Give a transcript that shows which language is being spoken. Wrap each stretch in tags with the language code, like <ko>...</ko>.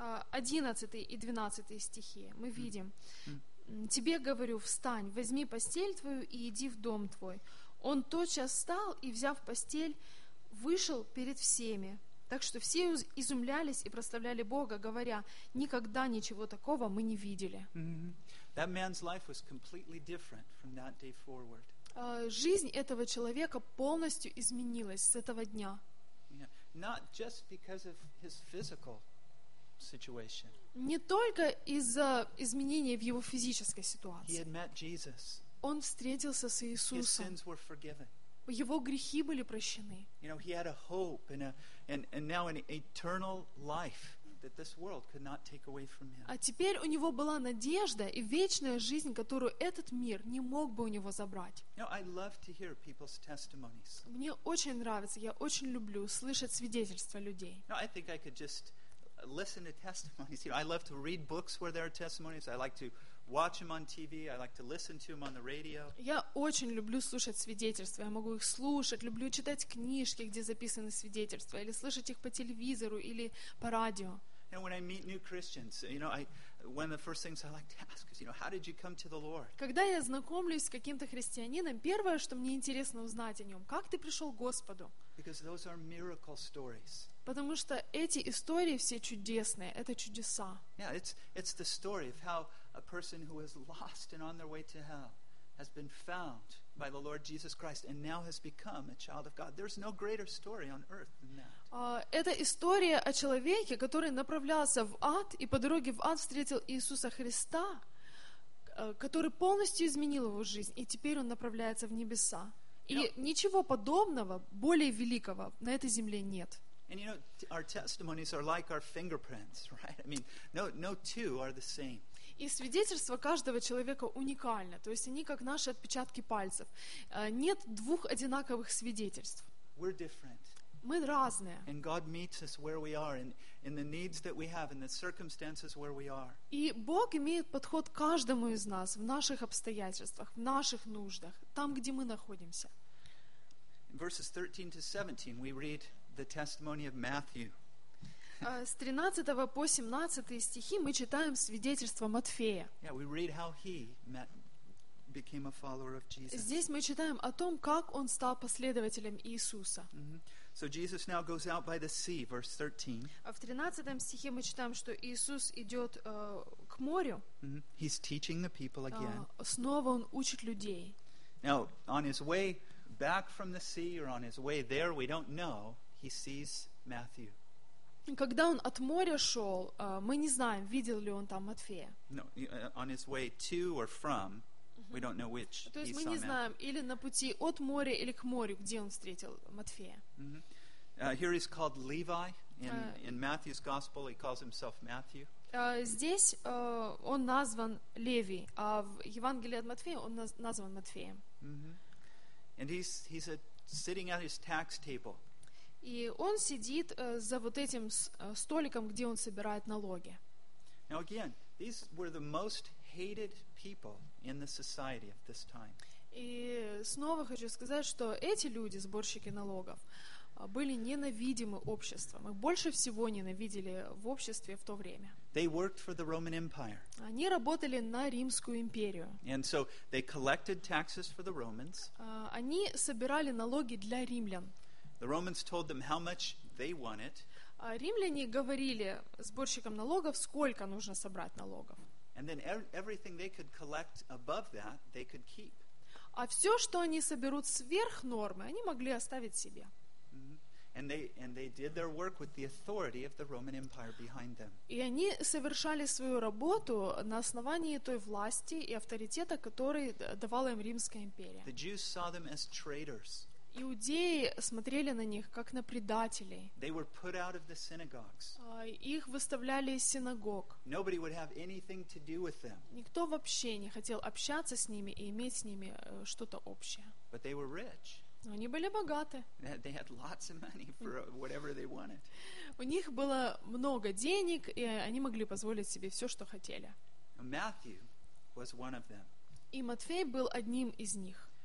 <ru>Одиннадцатый и двенадцатый стихи. Мы видим. Тебе говорю, встань, возьми постель твою и иди в дом твой. Он тотчас встал и, взяв постель, вышел перед всеми. Так что все изумлялись и прославляли Бога, говоря, никогда ничего такого мы не видели.</ru> <en>That man's life was completely different from that day forward.</en> <ru>Жизнь этого человека полностью изменилась с этого дня.</ru> <en>Not just because of his physical situation.</en> <ru>Не только из-за изменения в его физической ситуации.</ru> <en>He had met Jesus.</en> <ru>Он встретился с Иисусом.</ru> <en>His sins were forgiven.</en> <ru>Его грехи были прощены.</ru> <en>You know, he had a hope and now an eternal life that this world could not take away from him.</en> <ru>А теперь у него была надежда и вечная жизнь, которую этот мир не мог бы у него забрать.</ru> <en>You know, I love to hear people's testimonies.</en> <ru>Мне очень нравится, я очень люблю слышать свидетельства людей.</ru> <en>You know, I think I could just listen to testimonies. You know, I love to read books where there are testimonies. I like to watch them on TV. I like to listen to them on the radio.</en> <ru>Я очень люблю слушать свидетельства. Я могу их слушать, люблю читать книжки, где записаны свидетельства, или слышать их по телевизору или по радио.</ru> <en>And when I meet new Christians, you know, one of the first things I like to ask is, you know, how did you come to the Lord?</en> <ru>Когда я знакомлюсь с каким-то христианином, первое, что мне интересно узнать о нем, как ты пришел к Господу?</ru> <en>Because those are miracle stories.</en> <ru>Потому что эти истории все чудесные, это чудеса.</ru> <en>Yeah, it's the story of how a person who is lost and on their way to hell has been found by the Lord Jesus Christ and now has become a child of God. There's no greater story on earth than that.</en> <ru>Это история о человеке, который направлялся в ад и по дороге в ад встретил Иисуса Христа, который полностью изменил его жизнь, и теперь он направляется в небеса. И ничего подобного, более великого на этой земле нет.</ru> <en>And you know, our testimonies are like our fingerprints, right? I mean, no two are the same.</en> <ru>И свидетельство каждого человека уникально, то есть они как наши отпечатки пальцев. Нет двух одинаковых свидетельств.</ru> <en>We're different.</en> <ru>Мы разные.</ru> <en>And God meets us where we are, in the needs that we have, in the circumstances where we are.</en> <ru>И Бог имеет подход к каждому из нас в наших обстоятельствах, в наших нуждах, там, где мы находимся.</ru> <en>In verses 13 to 17 we read the testimony of Matthew.</en> <ru>С 13 по 17 стихи мы читаем свидетельство Матфея.</ru> <en>Yeah, we read how he met, became a follower of Jesus.</en> <ru>Здесь мы читаем о том, как он стал последователем Иисуса.</ru> <en>So Jesus now goes out by the sea, verse 13.</en> <ru>В 13 стихе мы читаем, что Иисус идет к морю.</ru> <en>He's teaching the people again.</en> <ru>Снова он учит людей.</ru> <en>Now, on his way back from the sea or on his way there, we don't know, he sees Matthew.</en> <ru>Когда он от моря шел, мы не знаем, видел ли он там Матфея.</ru> <en>No, on his way to or from, we don't know which.</en> <ru>То есть мы не знаем, или на пути от моря, или к морю, где он встретил Матфея.</ru> <en>Here he's called Levi. In Matthew's gospel, he calls himself Matthew.</en> <ru>Здесь он назван Леви, а в Евангелии от Матфея он назван Матфеем.</ru> <en>And he's sitting at his tax table.</en> <ru>И он сидит за вот этим столиком, где он собирает налоги.</ru> <en>Now again, these were the most hated people in the society at this time.</en> <ru>И снова хочу сказать, что эти люди, сборщики налогов, были ненавидимы обществом. Их больше всего ненавидели в обществе в то время.</ru> <en>They worked for the Roman Empire.</en> <ru>Они работали на Римскую империю.</ru> <en>And so they collected taxes for the Romans.</en> <ru>Они собирали налоги для римлян.</ru> <en>The Romans told them how much they wanted.</en> <ru>Римляне говорили сборщикам налогов, сколько нужно собрать налогов.</ru> <en>And then everything they could collect above that, they could keep.</en> <ru>А все, что они соберут сверх нормы, они могли оставить себе.</ru> <en>And they did their work with the authority of the Roman Empire behind them.</en> <ru>И они совершали свою работу на основании той власти и авторитета, который давала им Римская империя.</ru> <en>The Jews saw them as traitors.</en> <ru>Иудеи смотрели на них как на предателей.</ru> <en>They were put out of the synagogues.</en> <ru>Их выставляли из синагог.</ru> <en>Nobody would have anything to do with them.</en> <ru>Никто вообще не хотел общаться с ними и иметь с ними что-то общее.</ru> <en>But they were rich.</en> <ru>Но они были богаты.</ru> <en>They had lots of money for whatever they wanted.</en> <ru>У них было много денег, и они могли позволить себе все, что хотели.</ru> <en>Matthew was one of them.</en> <ru>И Матфей был одним из них.</ru>